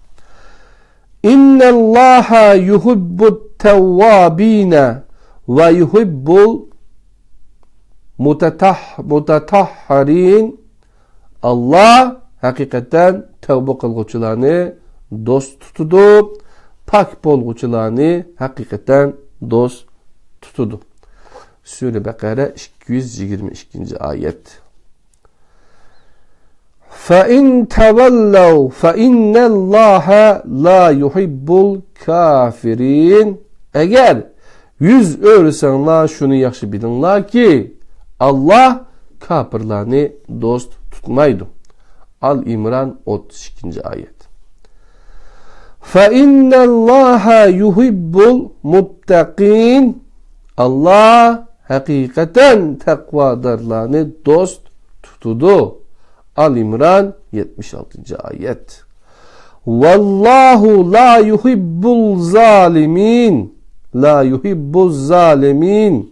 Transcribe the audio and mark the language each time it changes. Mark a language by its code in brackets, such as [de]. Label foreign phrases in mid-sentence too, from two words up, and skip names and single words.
[ar] إن الله يحب التوابين ويحب المتطهرين. [ug] Allah hakikaten tevbe kılgıçılarını dost tutudu. Pak bolguçularını hakikaten dost tutudu. Sure Bakara 222. ayet. [ar] فَاِنْ تَوَلَّوْا فَاِنَّ اللّٰهَ لَا يُحِبُّ الْكَافِرِينَ. [ug] Eğer yüz öğürsenler şunu yaxşı bilinler ki Allah kafirlerini dost tutmaydı. Al-İmran 32. ayet. [ar] فَاِنَّ اللّٰهَ يُحِبُّ الْمُتَّقِينَ. [ug] Allah hakikaten takvadarlarını dost tutudu. Al-İmran 76. ayet. [ar] والله لا يحب الظالمين. لا يحب الظالمين.